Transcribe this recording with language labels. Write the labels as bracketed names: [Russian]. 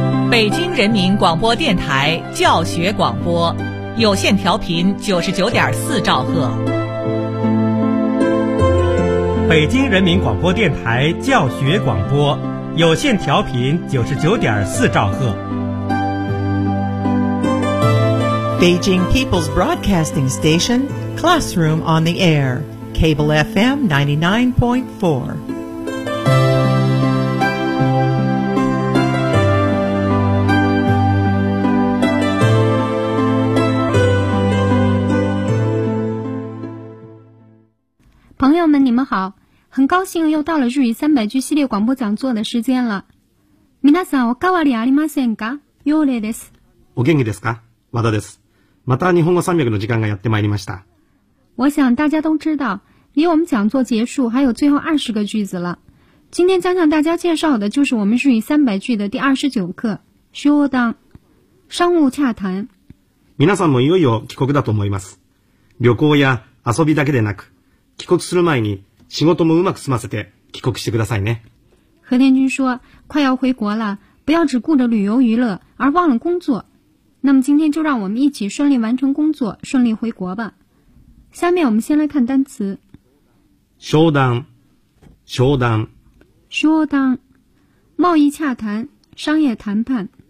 [Chinese] 北京人民广播电台教学广播，有线调频99.4兆赫。北京人民广播电台教学广播，有线调频99.4兆赫。 [English] Beijing People's Broadcasting Station, Classroom on the Air, Cable FM 99.4. [Chinese] Friends, 你们好，很高兴又到了日语三百句系列广播讲座的时间了。 [Japanese] 皆さん、おかわりありませんか？ようれいです。お元気ですか？和田です。また日本語300の時間がやってまいりました。 [Chinese] 我想大家都知道，离我们讲座结束还有最后20个句子了。今天将向大家介绍的就是我们日语三百句的第29课，商談，商务洽谈。 [Japanese] 皆さんもいよいよ帰国だと思います。旅行や遊びだけでなく、帰国する前に仕事もうまく済ませて帰国してくださいね。 [Chinese] 和田君说，快要回国了，不要只顾着旅游娱乐，而忘了工作。那么今天就让我们一起顺利完成工作，顺利回国吧。下面我们先来看单词。 [Japanese] 商談，商談， [Chinese] 商談，贸易洽谈，商业谈判。